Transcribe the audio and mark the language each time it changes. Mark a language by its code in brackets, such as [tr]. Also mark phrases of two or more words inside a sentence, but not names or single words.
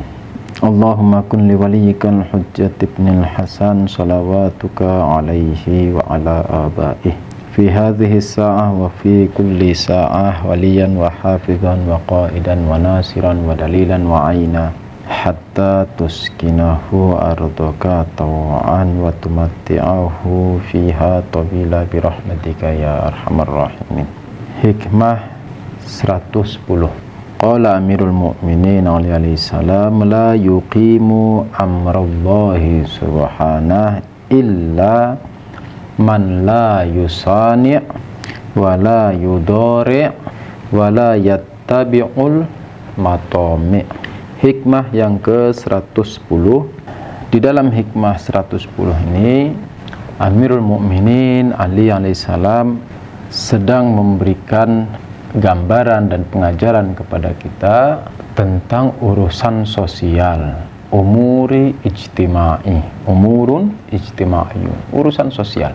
[ar] اللهم كن لوليك الحجة ابن الحسن صلواتك عليه وعلى آبائه في هذه الساعة وفي كل ساعة وليا وحافظا وقائدا وناصرا ودليلا وعينا حتى تسكنه أرضك طوعا وتمتعه فيها طويلا برحمتك يا أرحم الراحمين. Hikmah 110. قال أمير المؤمنين عليه السلام، لا يقيم أمر الله سبحانه إلا من لا يصانع ولا يضارع ولا يتبع المطامع'. [id] Hikmah yang ke-110. Di dalam hikmah 110 ini Amirul Mu'minin Ali [ar] عليه السلام [id] sedang memberikan gambaran dan pengajaran kepada kita tentang urusan sosial, [ar] أمور اجتماعية, [id] urusan sosial.